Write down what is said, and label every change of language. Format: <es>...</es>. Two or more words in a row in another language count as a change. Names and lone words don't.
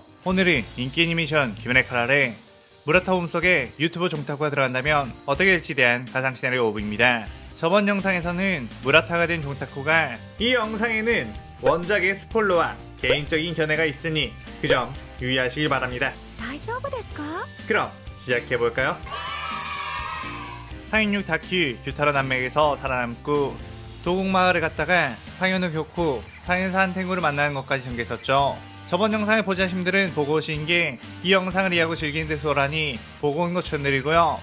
<ko>오늘은 인기 애니메이션 기면의 칼날에 무라타 몸속에 유튜브 종타쿠가 들어간다면 어떻게 될지 대한 가상 시나리오 5부입니다. 저번 영상에서는 무라타가 된 종타쿠가 이 영상에는 원작의 스포일러와 개인적인 견해가 있으니 그 점 유의하시길 바랍니다.</ko> <ja>大丈夫ですか?</ja> <ko>그럼 시작해볼까요? 416 다큐 규타로 남맥에서 살아남고 도곡마을에 갔다가 상현우 교쿠, 상현사 한탱구를 만나는 것까지 전개했었죠. 저번 영상을 보지 하신 분들은 보고 오신 게 이 영상을 이해하고 즐기는 데 수월하니 보고 온 거 추천드리고요.</ko>